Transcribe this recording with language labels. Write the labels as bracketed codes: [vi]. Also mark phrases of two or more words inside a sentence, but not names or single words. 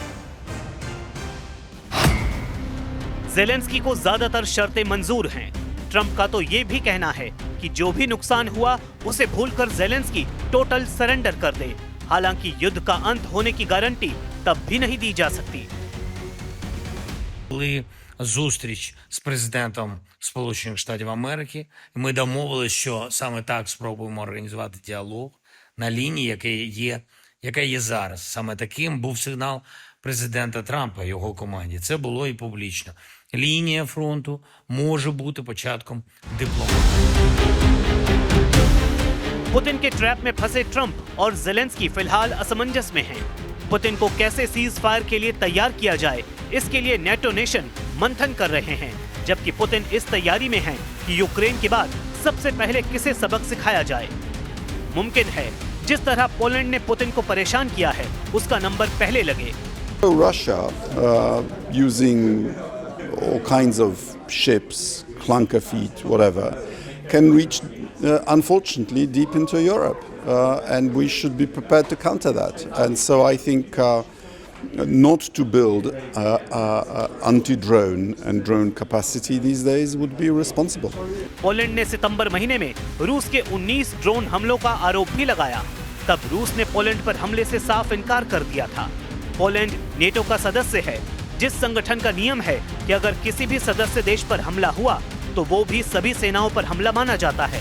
[hi] ज़ेलेंस्की को ज्यादातर शर्तें मंजूर हैं। ट्रंप का तो ये भी कहना है कि जो भी नुकसान हुआ उसे भूलकर ज़ेलेंस्की [en] total surrender [hi] कर दे। हालांकि युद्ध का अंत होने की गारंटी तब भी नहीं दी जा सकती। [uk] Були зустріч з президентом Сполучених Штатів Америки. Ми домовилися, що саме так спробуємо організувати діалог на лінії, яка є зараз. Саме таким був сигнал президента Трампа, його команді. Це було і публічно. Лінія фронту може бути початком дипломатії. [hi] पुतिन के ट्रैप में फंसे ट्रंप और ज़ेलेंस्की फिलहाल असमंजस में हैं। पुतिन को कैसे [en] cease fire [hi] के लिए तैयार किया जाए, इसके लिए नेटो नेशन मंथन कर रहे हैं, जबकि पुतिन इस तैयारी में हैं कि यूक्रेन के बाद सबसे पहले किसे सबक सिखाया जाए। मुमकिन है जिस तरह पोलैंड ने पुतिन को परेशान किया है उसका नंबर पहले लगे। [en] Russia, using all kinds of ships, clunker feet, whatever, can reach, unfortunately, deep into Europe. And we should be prepared to counter that. And so I think not to build anti-drone and drone capacity these days would be responsible. [hi] पोलैंड ने सितंबर महीने में रूस के 19 ड्रोन हमलों का आरोप भी लगाया। तब रूस ने पोलैंड पर हमले से साफ इनकार कर दिया था। पोलैंड नेटो का सदस्य है, जिस संगठन का नियम है कि अगर किसी भी सदस्य देश पर हमला हुआ तो वो भी सभी सेनाओं पर हमला माना जाता है।